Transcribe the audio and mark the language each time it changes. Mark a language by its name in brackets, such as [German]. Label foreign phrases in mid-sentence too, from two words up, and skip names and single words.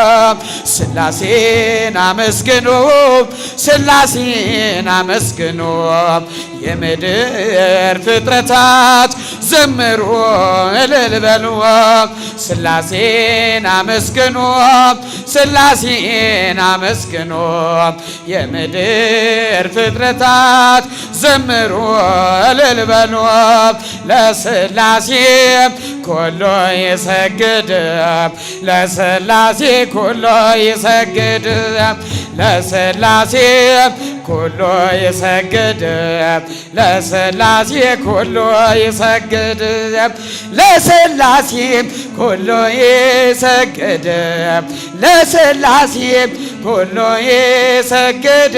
[Amharic] ሥላሴን አመስግኑ ሥላሴን አመስግኑ የምድር ፍጥረታት ዘምሩ እልል በሉ ሥላሴን አመስግኑ ሥላሴን አመስግኑ የምድር ፍጥረታት ዘምሩ እልል በሉ። [Geez] ለሥላሴ ኩሉ ይሰግድ ለሥላሴ ኩሉ ይሰግድ ለሥላሴ ኩሉ ይሰግድ ለሥላሴ ኩሉ ይሰግድ ለሥላሴ ኩሉ ይሰግድ ለሥላሴ ኩሉ ይሰግድ